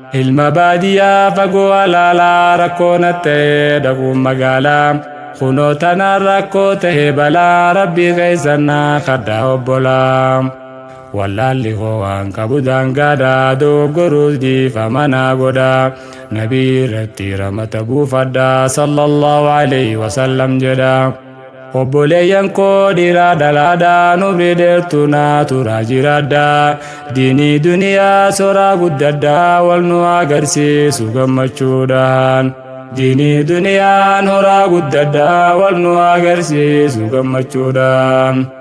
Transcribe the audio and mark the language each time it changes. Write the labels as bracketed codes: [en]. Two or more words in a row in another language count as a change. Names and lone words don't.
[om] Ilma baadiyyaa fagoo alaalaa rakkoo na ta'e dhaquun magaalaa. Kunoo tanaan rakkoo ta'e balaa Rabbii keessan na kadhaa obbolaa. Wallaalli koo waan qabu daangaadha, doggoruus dhiifama naa godha. Nabii irratti ramata buufadha, [ar] صلى الله عليه وسلم jedha. [om] Obboleeyyan koo dhiiraa dhalaadhaa nu bideertu naa turaa jiraadhaa. Diinii duniyaa soraa guddadhaa wal nu agarsiisu gammachuudhaan. Diinii duniyaan horaa guddadhaa wal nu agarsiisu gammachuudhaan.